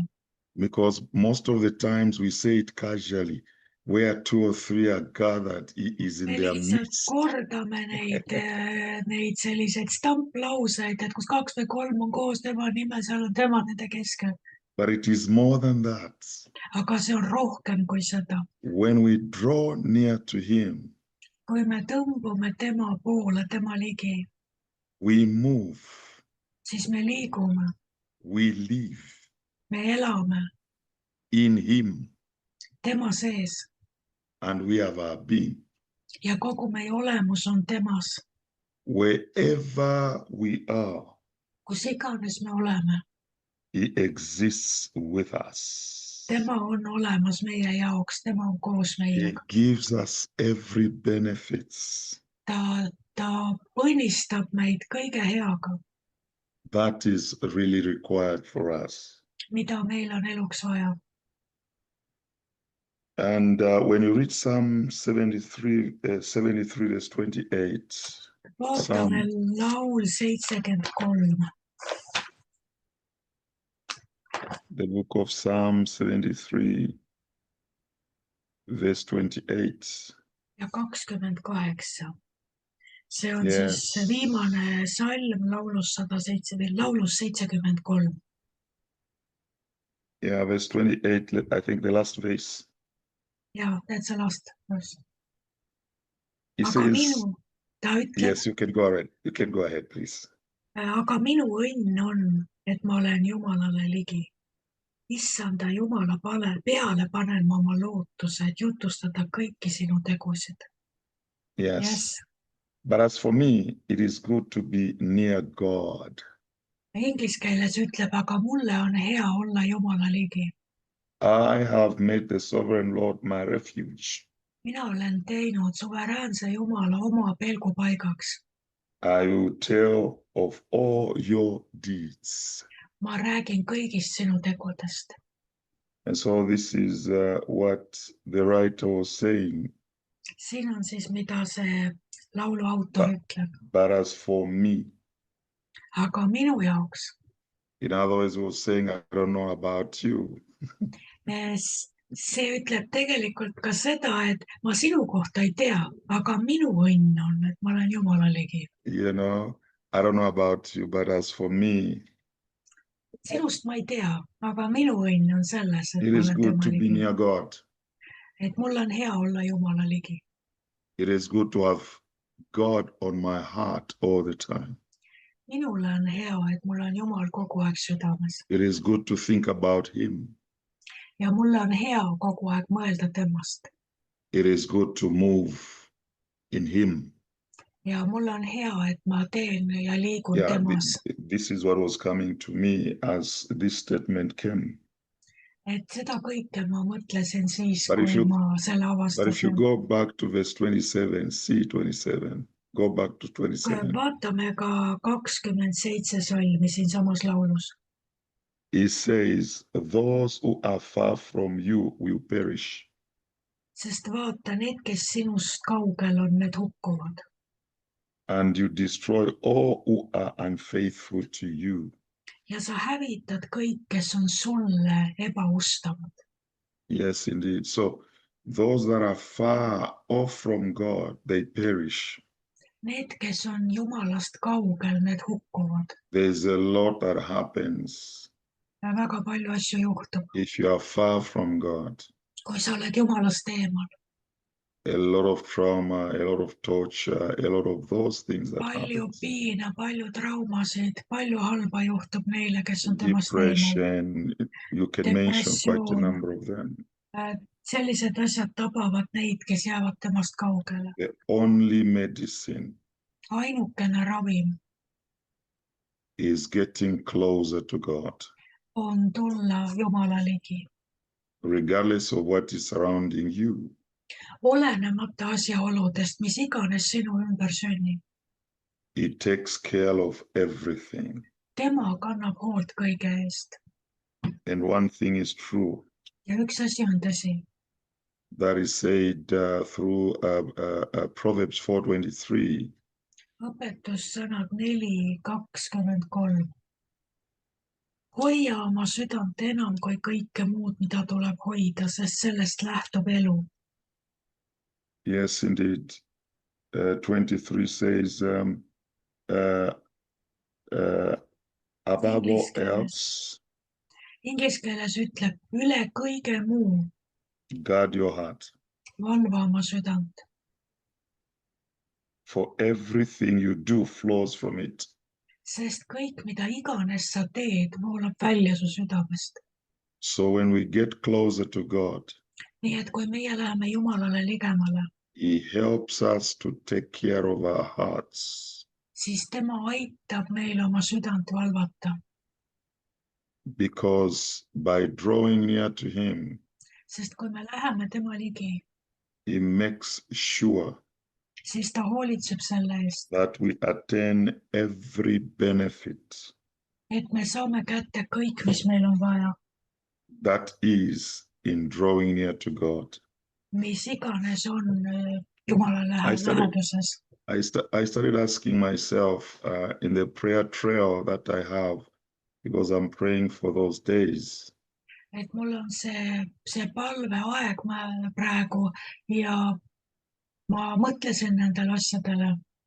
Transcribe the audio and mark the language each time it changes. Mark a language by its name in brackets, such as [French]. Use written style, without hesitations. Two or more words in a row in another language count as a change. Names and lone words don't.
[English] Because most of the times we say it casually, where two or three are gathered, He is in [Estonian] Me [English] their [Estonian] lihtsalt [English] midst. [Estonian] kordame neid selliseid stamplauseid, et kus 2 või 3 on koos tema nimel, seal on tema nende keskel. [English] But it is more than that. [Estonian] Aga see on rohkem kui seda. [English] When we draw near to Him, [Estonian] Kui me tõmbume tema poole, tema ligi, [English] we move, [Estonian] siis me liigume, [English] we live [Estonian] me elame [English] in Him, [Estonian] tema sees [English] and we have our being. [Estonian] ja kogu meie olemus on temas. [English] Wherever we are, [Estonian] Kus iganes me oleme, [English] He exists with us. [Estonian] tema on olemas meie jaoks, tema on koos [English] He [Estonian] meiega. [English] gives us every benefits. [Estonian] Ta põnistab meid kõige heaga, [English] That is really required for us. [Estonian] mida meil on eluks vaja. [English] And when you read Psalm 73, 73 verse 28, [Estonian] Vaatame laul 73. [English] the book of Psalm 73, verse 28. [Estonian] Ja 28. See on [English] Yes. [Estonian] siis viimane salm laulus 73. [English] Yeah, verse 28, I think the last verse. Ja, that's the last verse. He [Estonian] Aga [English] says, [Estonian] ta ütleb, [English] yes, you can go ahead. You can go ahead, please. [Estonian] aga minu õnn on, et ma olen Jumalale ligi. Issanda Jumala peale panen ma oma lootuse, et jutustada kõiki sinu tegusid. [English] Yes. Yes. But as for me, it is good to be near God. [Estonian] Inglise keeles ütleb, aga mulle on hea olla Jumala ligi. [English] I have made the sovereign Lord my refuge. [Estonian] Mina olen teinud suveräänse Jumala oma pelgupaigaks. [English] I will tell of all your deeds. [Estonian] Ma räägin kõigist sinu tegudest. [English] And so this is what the writer was saying. [Estonian] Siin on siis, mida see laulu autor ütleb. [English] But as for me, [Estonian] Aga minu jaoks, [English] in other words, he was saying, I don't know about you. [Estonian] see ütleb tegelikult ka seda, et ma sinu kohta ei tea, aga minu õnn on, et ma olen Jumala ligi. [English] You know, I don't know about you, but as for me, [Estonian] Sinust ma ei tea, aga minu õnn on selles, et [English] it [Estonian] ma [English] is [Estonian] olen [English] good [Estonian] tema [English] to be [Estonian] ligi. [English] near God. [Estonian] Et mul on hea olla Jumala ligi. [English] It is good to have God on my heart all the time. [Estonian] Minule on hea, et mul on Jumal kogu aeg südames. [English] It is good to think about Him. [Estonian] Ja mulle on hea kogu aeg mõelda temast. [English] It is good to move in Him. [Estonian] Ja mulle on hea, et ma teen ja liigun [English] Yeah, [Estonian] temas. [English] this is what was coming to me as this statement came. [Estonian] Et seda kõike ma mõtlesin siis, [English] But if [Estonian] kui [English] you- [Estonian] ma selle [English] But if you [Estonian] avastasin. [English] go back to verse 27, see 27, go back to 27. [Estonian] Vaatame ka 27 salmi siinsamas laulus. [English] It says, those who are far from you will perish. [Estonian] Sest vaata, need, kes sinust kaugel on, need hukkuvad. [English] and you destroy all who are unfaithful to you. [Estonian] ja sa hävitad kõik, kes on sulle ebaustavad. [English] Yes, indeed. So those that are far off from God, they perish. [Estonian] Need, kes on Jumalast kaugel, need hukkuvad. [English] There's a lot that happens [Estonian] Ja väga palju asju juhtub, [English] if you are far from God. [Estonian] kui sa oled Jumalast eemal. [English] A lot of trauma, a lot of torture, a lot of those things that [Estonian] Palju [English] happen. [Estonian] piina, palju traumasid, palju halba juhtub neile, kes on temast eemal. [English] Depression, you can mention quite a [Estonian] Depressioon. [English] number of them. [Estonian] Sellised asjad tabavad neid, kes jäävad temast kaugele. [English] The only medicine [Estonian] Ainukene ravim [English] is getting closer to God, [Estonian] on tulla Jumala ligi. [English] regardless of what is surrounding you. [Estonian] Olenemata asjaoludest, mis iganes sinu ümber sünnib. [English] It takes care of everything. [Estonian] Tema kannab hoolt kõige eest. [English] And one thing is true. [Estonian] Ja üks asi on tõsi. [English] That is said through Proverbs 4:23. [Estonian] Õpetussõnad 4:23. Hoia oma südant enam kui kõike muud, mida tuleb hoida, sest sellest lähtub elu. [English] Yes, indeed. 23 says, above all else, [Estonian] Inglise keeles ütleb üle kõige muu, [English] guard your heart. [Estonian] valva oma südant. [English] For everything you do flows from it. [Estonian] Sest kõik, mida iganes sa teed, voolab välja su südamest. [English] So when we get closer to God, [Estonian] Nii et kui meie läheme Jumalale ligemale, [English] He helps us to take care of our hearts. [Estonian] Siis tema aitab meil oma südant valvata. [English] Because by drawing near to Him, [Estonian] Sest kui me läheme tema ligi, [English] He makes sure [Estonian] siis ta hoolitseb selle eest, [English] that we attain every benefit [Estonian] et me saame kätte kõik, mis meil on vaja. [English] that is in drawing near to God. [Estonian] Mis iganes on Jumala läheduses. [English] I started asking myself in the prayer trail that I have, because I'm praying for those days. [Estonian] Et mul on see palveaeg praegu ja ma mõtlesin nendele asjadele.